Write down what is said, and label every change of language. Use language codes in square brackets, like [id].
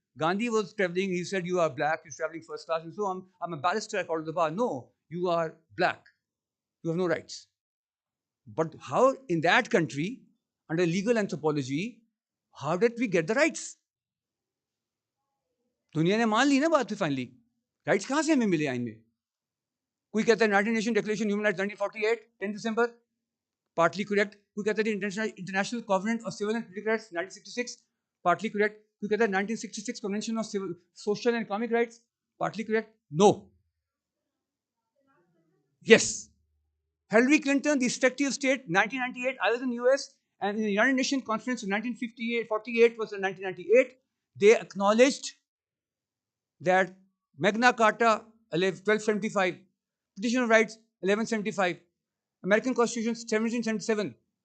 [en] Gandhi was traveling, he said, you are black, you're traveling first class, and so I'm a barrister, I called to the bar. No, you are black. You have no rights. But how in that country, under legal anthropology, how did we get the rights? [hi] दुनिया ने मान ली ना बात finally. Rights कहाँ से हमें मिले आइन में? कोई कहता है [en] united nation declaration human rights [hi] 1948 10 दिसंबर, [en] partly correct. [hi] कोई कहता है [en] International covenant of civil and political rights 1966, partly correct. [hi] कोई कहता है [en] 1966 convention of social and economic rights, partly correct. No. Yes. Hillary Clinton, the Secretary of State, 1998. I was in the US, and in the United Nations Conference in 1948 was in 1998. They acknowledged that Magna Carta 1275, Petition of Rights 1175, American Constitution 1777.